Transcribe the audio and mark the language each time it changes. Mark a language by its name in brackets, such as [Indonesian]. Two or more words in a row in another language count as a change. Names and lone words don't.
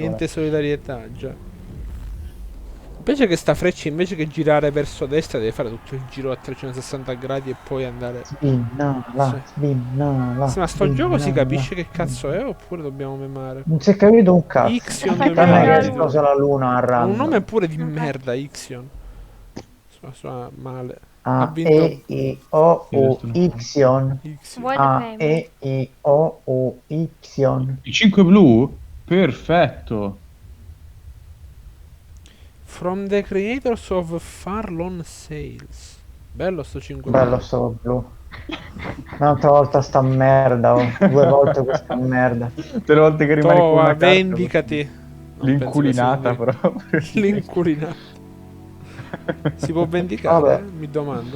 [Italian] Niente solidarietà, già. Invece che sta freccia, invece che girare verso destra, deve fare tutto il giro a 360 gradi e poi andare... Sbinnala. Sì, ma sto gioco si capisce che cazzo è oppure dobbiamo memare? Non si è capito un cazzo. Ixion Tranne che 2022. cosa la luna a Ha un random. nome pure di merda, Ixion. Suona male. A, Ha vinto... E, I, O, U, Ixion. A, E, I, O, U, Ixion. I 5 blu? Perfetto. [English] From the creators of Farlon Sales. [Italian] Bello sto 5 Bello sto blu. Un'altra volta sta merda, 2 volte questa merda. Tutte le volte che rimane con una carta, vendicati. L'inculinata proprio. L'inculinata. Si può vendicare? Vabbè. Mi domando.